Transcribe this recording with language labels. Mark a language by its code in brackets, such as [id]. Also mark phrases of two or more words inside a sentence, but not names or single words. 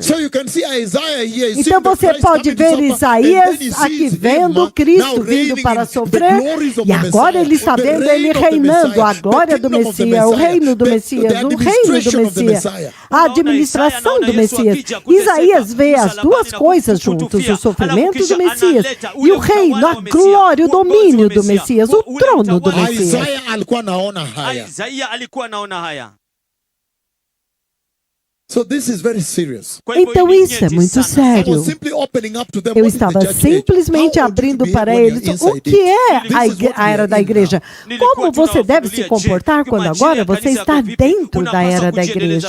[pt] Então você pode ver Isaías aqui vendo Cristo vindo para sofrer, e agora ele está vendo ele reinando, a glória do Messias, o reino do Messias, o reino do Messias, a administração do Messias. Isaías vê as duas coisas juntos, o sofrimento do Messias e o reino, a glória, o domínio do Messias, o trono do Messias. [sw] Isaia alikuwa anaona haya. [pt] Então isso é muito sério. Eu estava simplesmente abrindo para eles o que é a era da igreja. Como você deve se comportar quando agora você está dentro da era da igreja.